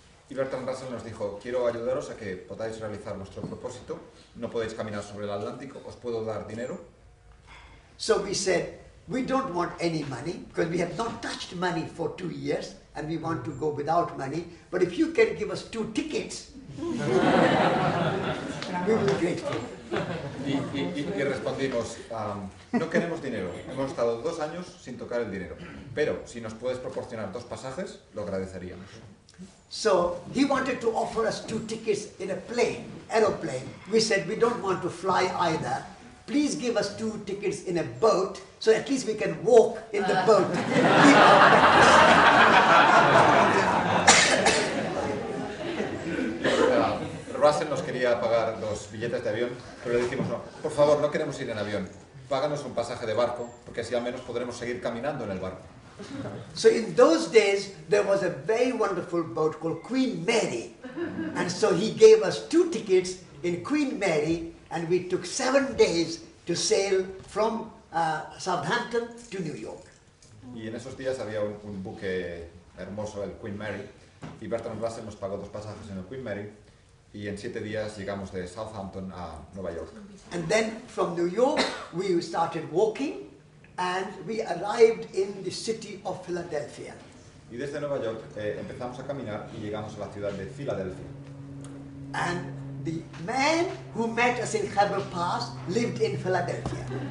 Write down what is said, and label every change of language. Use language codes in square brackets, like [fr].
[es] Y Bertrand Russell nos dijo, quiero ayudaros a que podáis realizar vuestro propósito. No podéis caminar sobre el Atlántico, os puedo dar dinero. [en] So we said, we don't want any money because we have not touched money for 2 years and we want to go without money. But if you can give us 2 tickets, we will be grateful. [es] Y respondimos, no queremos dinero, hemos estado 2 años sin tocar el dinero, pero si nos puedes proporcionar 2 pasajes, lo agradeceríamos. [en] So he wanted to offer us 2 tickets in a aeroplane. We said we don't want to fly either. Please give us 2 tickets in a boat, so at least we can walk in the boat. [es] Russell nos quería pagar 2 billetes de avión, pero le dijimos, no, por favor, no queremos ir en avión. Páganos un pasaje de barco, porque así al menos podremos seguir caminando en el barco. [en] So in those days, there was a very wonderful boat called Queen Mary. And so he gave us 2 tickets in Queen Mary, and we took 7 days to sail from Southampton to New York. [es] Y en esos días había un buque hermoso, el Queen Mary, y Bertrand Russell nos pagó 2 pasajes en el Queen Mary, y en 7 días llegamos de Southampton a Nueva York. [en] And then from New York, we started walking, and we arrived in the city of Philadelphia. [es] Y desde Nueva York empezamos a caminar y llegamos a la ciudad de Filadelfia. [en] And the man who met us in Khyber Pass lived in Philadelphia.